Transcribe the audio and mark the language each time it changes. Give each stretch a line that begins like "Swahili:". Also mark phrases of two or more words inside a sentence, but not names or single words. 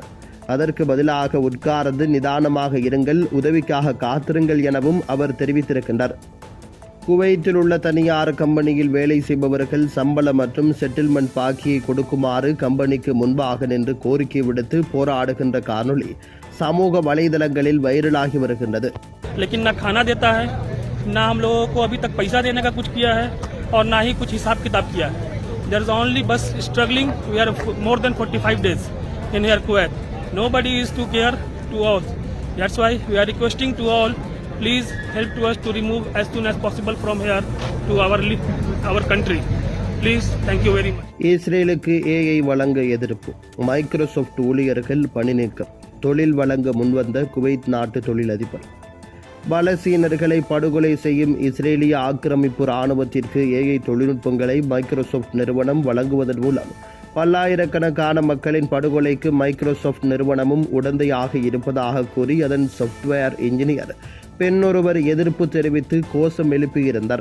Tamil: அதற்கு பதிலாக உட்கார்ந்து நிதானமாக இருங்கள், உதவிக்காக காத்திருங்கள் எனவும் அவர் தெரிவித்திருக்கின்றார். குவைத்தில் உள்ள தனியார் கம்பெனியில் வேலை செய்பவர்கள் சம்பளம் மற்றும் செட்டில்மெண்ட் பாக்கியை கொடுக்குமாறு கம்பெனிக்கு முன்பாக நின்று கோரிக்கை விடுத்து போராடுகின்ற காணொளி சமூக வலைதளங்களில் வைரலாகி வருகின்றது.
Hindi: लेकिन ना खाना देता है, ना हम लोगों को अभी तक पैसा देने का कुछ किया है और ना ही कुछ हिसाब किताब किया है.
English: There is only bus struggling. We are more than 45 days in here Kuwait. Nobody is to care to us. That's why we are requesting to all, please help to us to remove as soon as possible from here to our country. Please, thank you very much.
Tamil: இஸ்ரேலுக்கு ஏஐ வழங்க எதிர்ப்பு. மைக்ரோசாஃப்ட் ஊழியர்கள் பணி நீக்கம். தொழில் வழங்க முன்வந்த குவைத் நாட்டு தொழிலதிபர். பலஸ்தீனர்களை படுகொலை செய்யும் இஸ்ரேலிய ஆக்கிரமிப்பு இராணுவத்திற்கு ஏஐ தொழில்நுட்பங்களை மைக்ரோசாஃப்ட் நிறுவனம் வழங்குவதன் மூலம் பல்லாயிரக்கணக்கான மக்களின் படுகொலைக்கு மைக்ரோசாஃப்ட் நிறுவனமும் உடந்தையாக இருப்பதாக கூறி அதன் சாஃப்ட்வேர் இன்ஜினியர் பெண்ணொருவர் எதிர்ப்பு தெரிவித்து கோஷம் எழுப்பியிருந்தார்.